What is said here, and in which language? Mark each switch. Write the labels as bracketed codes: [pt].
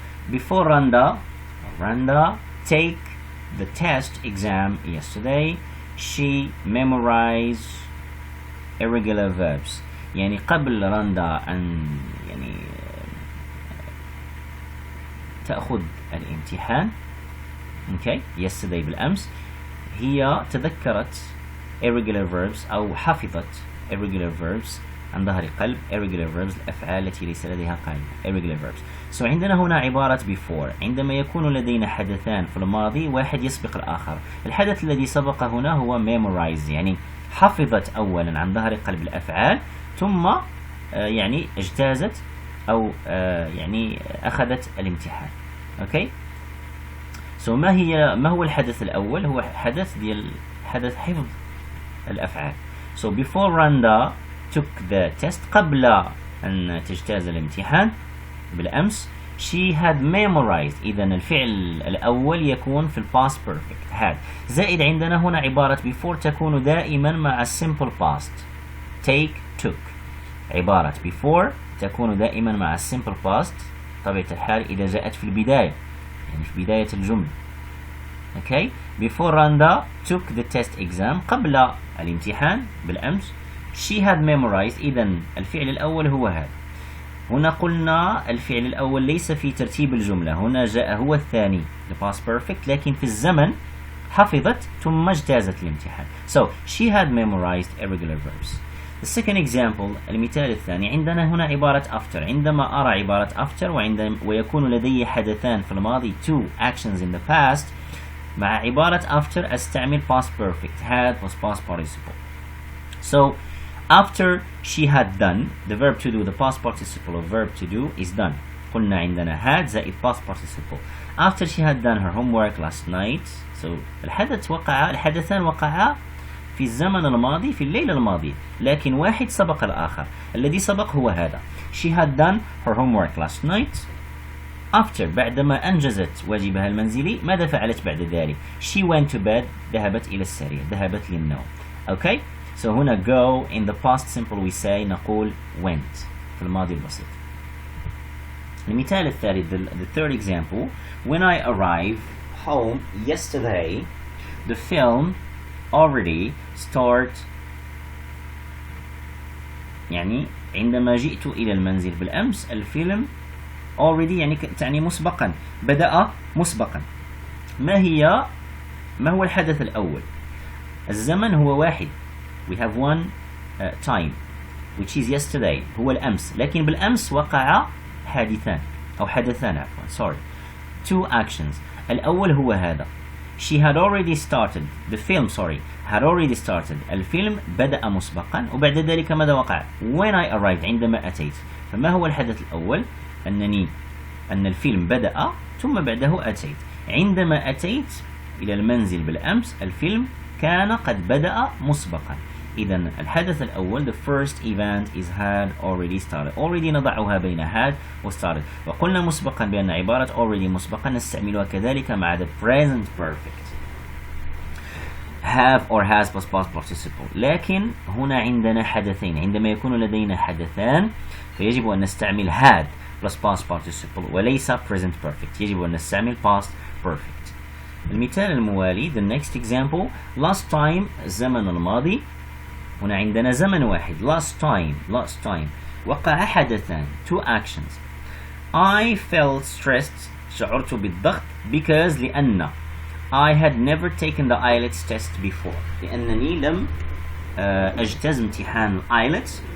[en] Before Randa take the test exam yesterday she memorized irregular verbs. [ar] يعني قبل رندا أن يعني تأخذ الامتحان [en] okay yesterday [ar] بالأمس هي تذكرت irregular verbs أو حفظت irregular verbs عن ظهر قلب irregular verbs الأفعال التي ليس لديها قاعدة irregular verbs. so عندنا هنا عبارة before. عندما يكون لدينا حدثان في الماضي واحد يسبق الآخر، الحدث الذي سبق هنا هو memorize يعني حفظت أولا عن ظهر قلب الأفعال ثم يعني اجتازت أو يعني أخذت الامتحان. okay so ما هو الحدث الأول؟ هو حدث حدث حفظ الأفعال. [en] so before Randa took the test [ar] قبل أن تجتاز الامتحان بالأمس [en] she had memorized. [ar] إذا الفعل الأول يكون في past perfect had. زائد عندنا هنا عبارة before تكون دائما مع simple past take took. عبارة before تكون دائما مع simple past طبيعة الحال إذا جاءت في البداية يعني في بداية الجملة. [en] okay before Randa took the test exam [ar] قبل الامتحان بالأمس [en] she had memorized. [ar] إذا الفعل الأول هو هذا. هنا قلنا الفعل الأول ليس في ترتيب الجملة، هنا جاء هو الثاني the past perfect لكن في الزمن حفظت ثم اجتازت الامتحان. [en] so she had memorized irregular verbs. the second example [ar] المثال الثاني عندنا هنا عبارة after. عندما أرى عبارة after ويكون لدي حدثان في الماضي [en] two actions in the past [ar] مع عبارة after أستعمل past perfect [en] had plus past participle. so after she had done the verb to do the past participle of verb to do is done. [ar] قلنا عندنا had زائد past participle. [en] after she had done her homework last night [ar] so الحدثان وقعا في الزمن الماضي في الليلة الماضية لكن واحد سبق الآخر. الذي سبق هو هذا [en] she had done her homework last night. [ar] after بعدما أنجزت واجبها المنزلي ماذا فعلت بعد ذلك؟ [en] she went to bed [ar] ذهبت إلى السرير ذهبت للنوم. [en] okay so هنا go in the past simple we say نقول went [ar] في الماضي البسيط. المثال الثالث [en] the third example when I arrived home yesterday the film already started. [ar] يعني عندما جئت إلى المنزل بالأمس الفيلم already يعني تعني مسبقا بدأ مسبقا. ما هو الحدث الأول؟ الزمن هو واحد [en] we have one time which is yesterday [ar] هو الأمس لكن بالأمس وقع حادثان أو حدثان عفوا [en] sorry two actions. [ar] الأول هو هذا [en] she had already started the film had already started [ar] الفيلم بدأ مسبقا وبعد ذلك ماذا وقع؟ [en] when I arrived [ar] عندما أتيت. فما هو الحدث الأول؟ أن الفيلم بدأ ثم بعده أتيت. عندما أتيت إلى المنزل بالأمس الفيلم كان قد بدأ مسبقا. إذا الحدث الأول [en] the first event is had already started. [ar] already نضعها بين had و started. وقلنا مسبقا بأن عبارة already مسبقا نستعملها كذلك مع the present perfect [en] have or has plus past participle. [ar] لكن هنا عندنا حدثين. عندما يكون لدينا حدثان فيجب أن نستعمل had plus past participle وليس present perfect. يجب أن نستعمل past perfect. المثال الموالي [en] the next example last time [ar] الزمن الماضي. هنا عندنا زمن واحد last time وقع حدثان [en] two actions. I felt stressed [ar] شعرت بالضغط [en] because لأن I had never taken the IELTS test before [ar] لأنني لم أجتاز امتحان IELTS.